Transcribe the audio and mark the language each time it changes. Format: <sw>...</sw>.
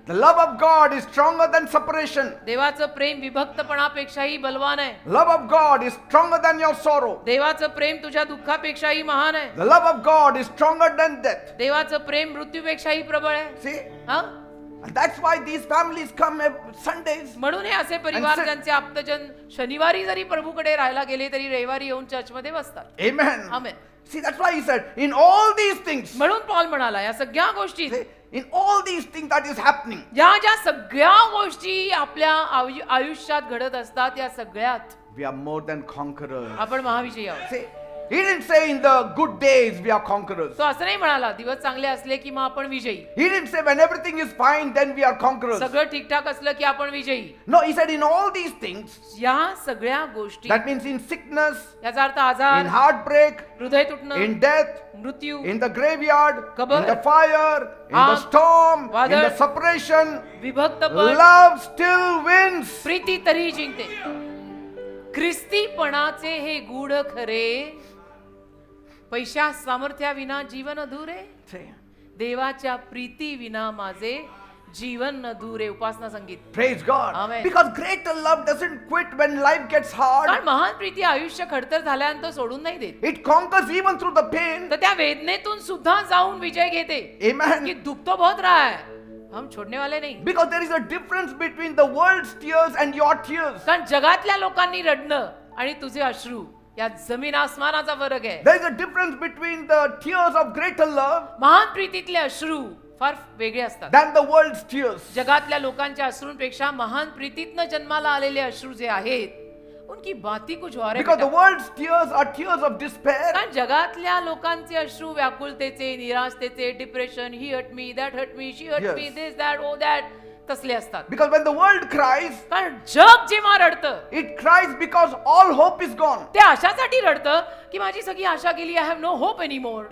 <en>The love of God is stronger than separation.</en> <mr>देवाचं प्रेम विभक्तपणापेक्षाही बलवान आहे.</mr> <en>Love of God is stronger than your sorrow.</en> <mr>देवाचं प्रेम तुझ्या दुःखापेक्षाही महान आहे.</mr> <en>The love of God is stronger than death.</en> <mr>देवाचं प्रेम मृत्यूपेक्षाही प्रबळ आहे.</mr> <en>See?</en> <mr>हा?</mr> <en>And that's why these families come Sundays.</en> <mr>म्हणून हे असे परिवार</mr> <en>And</en> <mr>ज्यांचे आप्तजन शनिवारी जरी प्रभूकडे राहायला गेले तरी रविवारी येऊन चर्चमध्ये बसतात.</mr> <en>Amen.</en> <mr>Amen.</mr> <en>See, that's why he said, in all these things,</en> <mr>म्हणून पॉल म्हणाला या सगळ्या गोष्टी,</mr> <en>see, in all these things that is happening,</en> <mr>ज्या सगळ्या गोष्टी आपल्या आयुष्यात घडत असतात या सगळ्यात</mr> <en>we are more than conquerors.</en> <mr>आपण महाविजयी आहोत.</mr> <en>See, he didn't say in the good days we are conquerors.</en> <mr>तो असं नाही म्हणाला दिवस चांगले असले की मग आपण विजयी,</mr> <en>He didn't say when everything is fine then we are conquerors.</en> <mr>सगळं ठीकठाक असलं की आपण विजयी.</mr> <en>No, he said in all these things,</en> <mr>या सगळ्या गोष्टी,</mr> <en>that means in sickness,</en> <mr>याचा अर्थ आजार,</mr> <en>in heartbreak,</en> <mr>हृदय तुटणं,</mr> <en>in death,</en> <mr>मृत्यू,</mr> <en>in the graveyard,</en> <mr>कबर,</mr> <en>in the fire, in the</en> <mr>आग,</mr> <en>storm, in</en> <mr>वादळ,</mr> <en>the separation,</en> <mr>विभक्तपण,</mr> <en>love still wins.</en> <mr>Preeti तरी जिंकते. ख्रिस्तीपणाचे हे गूढ खरे, पैशा सामर्थ्याविना जीवन अधुरे,</mr> <en>See,</en> <mr>देवाच्या प्रीती विना माझे जीवन अधुरे. उपासना संगीत.</mr> <en>praise God. Amen. Because greater love doesn't quit when life gets hard.</en> <mr>कारण महान प्रीती आयुष्य खडतर झाल्यानंतर सोडून नाही देत,</mr> <en>It conquers even through the pain.</en> <mr>तर त्या वेदनेतून सुद्धा जाऊन विजय घेते.</mr> <en>Amen.</en> <hi>की दुख तो बहुत रहा है, हम छोड़ने वाले नहीं.</hi> <en>Because there is a difference between the world's tears and your tears.</en> <mr>कारण जगातल्या लोकांनी रडणं आणि तुझे अश्रू या जमीन आसमानाचा फरक आहे.</mr> <en>There is a difference between the tears of greater love</en> <mr>महान प्रीतीतले अश्रू फार वेगळे असतात</mr> <en>than the world's tears.</en> <mr>जगातल्या लोकांच्या अश्रूंपेक्षा महान प्रीतीतनं जन्माला आलेले अश्रू जे आहेत</mr> <hi>उनकी बाती कुछ और है</hi> <en>Because the</en> <hi>बेटा.</hi> <en>world's tears are tears of despair.</en> <mr>कारण जगातल्या लोकांचे अश्रू व्याकुलतेचे, निराशतेचे, depression,</mr> <en>He hurt me, that hurt me, she hurt Yes.</en> <mr>मी,</mr> <en>this that oh that,</en> <mr>तसले असतात.</mr> <en>Because when the world cries,</en> <mr>कारण जग जेव्हा रडतं</mr> <en>it cries because all hope is gone.</en> <mr>ते अशासाठी रडतं की माझी सगळी आशा गेली,</mr> <en>I have no hope anymore.</en>